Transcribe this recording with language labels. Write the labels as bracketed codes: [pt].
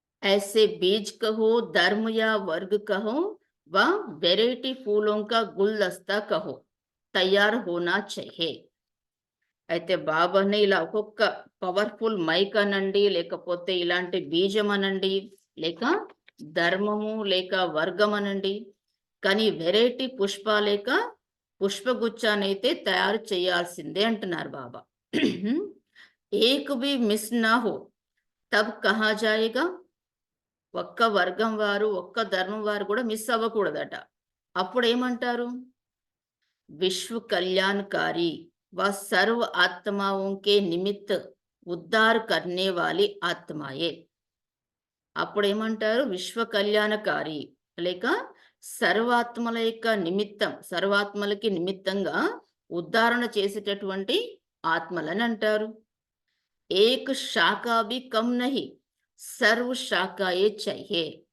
[hi] ऐसे बीज कहो, धर्म या वर्ग कहो व वेराइटी फूलों का गुलदस्ता कहो, तैयार होना चाहिए. [te] అయితే బాబాని ఇలా ఒక్కొక్క పవర్ఫుల్ మైక్ అనండి, లేకపోతే ఇలాంటి బీజం అనండి, లేక ధర్మము లేక వర్గం అనండి, కానీ వెరైటీ లేక పుష్పగుచ్చానైతే తయారు చేయాల్సిందే అంటున్నారు బాబా. [hi] ఏక్ బి మిస్ నా హో తబ్ కహా జాయేగా. [te] ఒక్క వర్గం వారు ఒక్క ధర్మం వారు కూడా మిస్ అవ్వకూడదట. అప్పుడు ఏమంటారు, విశ్వ కళ్యాణకారి [hi] व सर्व आत्माओं के निमित्त उद्धार करने वाली आत्माए. [te] అప్పుడు ఏమంటారు, విశ్వ కళ్యాణకారి లేక సర్వాత్మల యొక్క నిమిత్తం, సర్వాత్మలకి నిమిత్తంగా ఉద్ధారణ చేసేటటువంటి ఆత్మలని అంటారు. [hi] ఏక్ శాఖా భీ కమ్ నహి, సర్వ శాఖాయే చైయే.